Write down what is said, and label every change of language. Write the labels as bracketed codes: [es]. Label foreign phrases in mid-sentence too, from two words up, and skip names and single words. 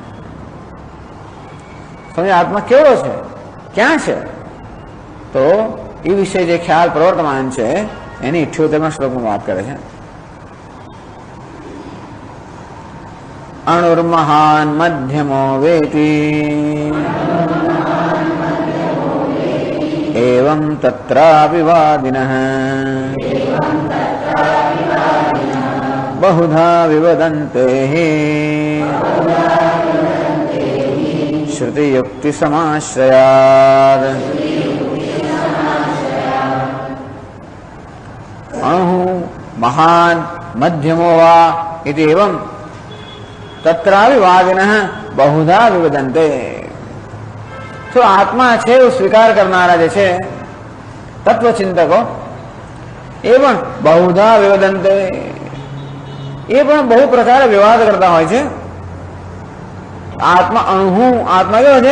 [gu] સમજે આત્મા કેવો છે, ક્યાં છે, તો એ વિશે જે ખ્યાલ પ્રવર્તમાન છે એની 78મા શ્લોકમાં વાત કરે છે. [sa] અણુર્મહાન મધ્યમો વેતિ एवं तत्रापि वादिनः बहुधा विवदन्ते श्रुतियुक्तिसमाश्रयात् अणुः महान् मध्यमो वा इति एवं तत्रापि वादिनः बहुधा विवदन्ते. [gu] તો આત્મા છે એવું સ્વીકાર કરનારા જે છે તત્વચિંતકો એ પણ [sa] બહુધા વિવદંતે, [gu] એ પણ બહુ પ્રકારે વિવાદ કરતા હોય છે. આત્મા અણુ, આત્મા કેવો છે?